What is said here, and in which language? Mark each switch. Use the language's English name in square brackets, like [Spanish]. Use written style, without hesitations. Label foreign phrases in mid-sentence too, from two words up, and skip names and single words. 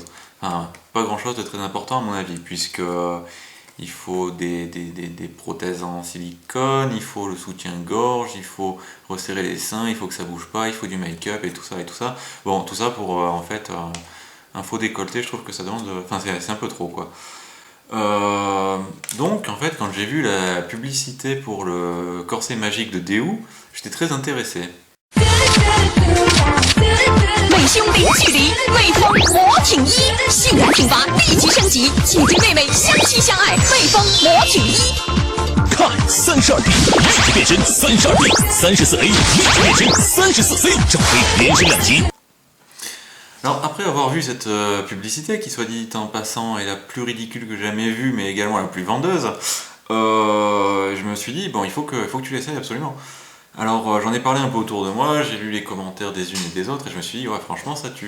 [French] Enfin, pas grand-chose de très important à mon avis, puisque il faut des prothèses en silicone, il faut le soutien-gorge, il faut resserrer les seins, il faut que ça bouge pas, il faut du make-up et tout ça et tout ça. Bon, tout ça pour en fait un faux décolleté, je trouve que ça demande. Enfin, c'est un peu trop quoi. Donc en fait quand j'ai vu la publicité pour le corset magique de Daewoo, j'étais très intéressé. [Chinese] 美胸零距离，美风魔挺衣，性感挺拔立即升级，姐姐妹妹相亲相爱，美风魔挺衣。看32D，立即变身32D，34A 立即变身34C，正推连升2级。 [French] Alors après avoir vu cette publicité qui soit dit en passant est la plus ridicule que j'ai jamais vue mais également la plus vendeuse, je me suis dit bon il faut que tu l'essayes absolument. Alors j'en ai parlé un peu autour de moi, j'ai lu les commentaires des unes et des autres et je me suis dit ouais franchement ça tue.